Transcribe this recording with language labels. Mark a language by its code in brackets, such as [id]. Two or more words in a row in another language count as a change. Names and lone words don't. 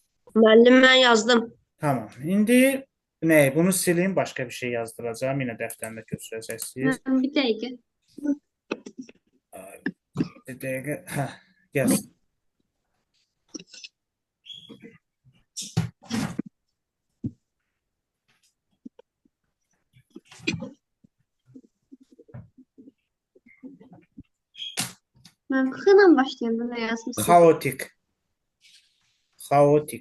[az] Müəllim, mən yazdım. [tr] Tamam. İndi ne? Bunu sileyim. Başka bir şey yazdıracağım. Yine defterinde götüreceksiniz. [az] Bir dəqiqə. [tr] Bir dakika. Heh, yaz. [az] Mən X ilə başlayanda nə yazmışsınız? Kaotik. Kaotik.